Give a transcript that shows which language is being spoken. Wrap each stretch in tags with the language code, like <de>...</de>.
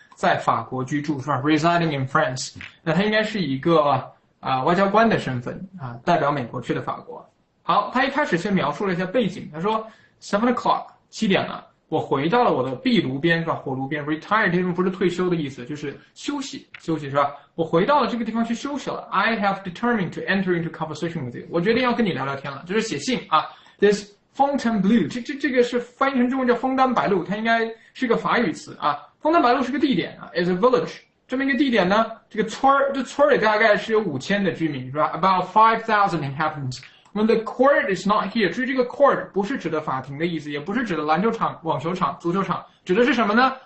<zh>在法国居住是吧 ？</zh> <en>Residing in France。</en> <zh>那他应该是一个外交官的身份代表美国去的法国。好，他一开始先描述了一下背景，他说 7 o'clock 7点了。我回到了我的壁炉边是吧？火炉边 ，retire 这种不是退休的意思，就是休息是吧？我回到了这个地方去休息了。</zh> <en>I have determined to enter into conversation with you。</en> <zh>我决定要跟你聊聊天了，这是写信啊。 This Fontainebleau， 这个是翻译成中文叫枫丹白露，它应该是个法语词啊。枫丹白露是个地点啊 ，</zh> <en>is a village。</en> <zh>这么一个地点呢，这个村里大概是有5000的居民是吧 ？</zh> <en>About 5,000 inhabitants。 When the court is not here，</en> <zh>注意这个 court 不是指的法庭的意思，也不是指的篮球场、网球场、足球场，指的是什么呢？</zh>